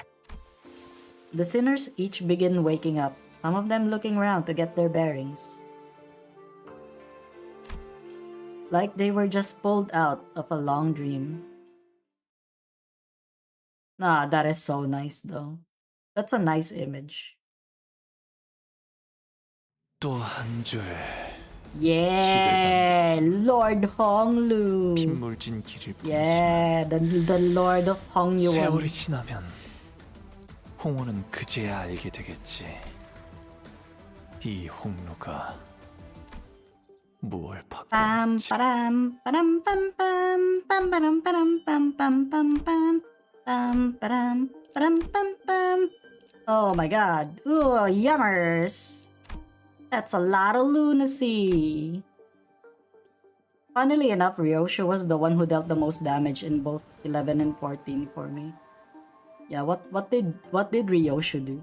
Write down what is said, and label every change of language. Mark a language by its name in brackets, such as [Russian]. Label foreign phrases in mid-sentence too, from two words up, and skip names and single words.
[English] The sinners each begin waking up, some of them looking around to get their bearings. Like they were just pulled out of a long dream. Nah, that is so nice though. That's a nice image. [Korean] 또 한 줄 [English] Yeah, Lord Honglu. [Korean] 빗물진 길을 보이지만 [English] Yeah, the Lord of Hongyuan. [Korean] 세월이 지나면 홍호는 그제야 알게 되겠지. 이 홍로가 무얼 받고 있는지. Pam param pam pam pam param param pam pam pam pam pam param param pam pam. [English] Oh my god. Ooh, yummers. That's a lot of lunacy. Funnily enough, Ryosho was the one who dealt the most damage in both 11 and 14 for me. Yeah, what did Ryosho do?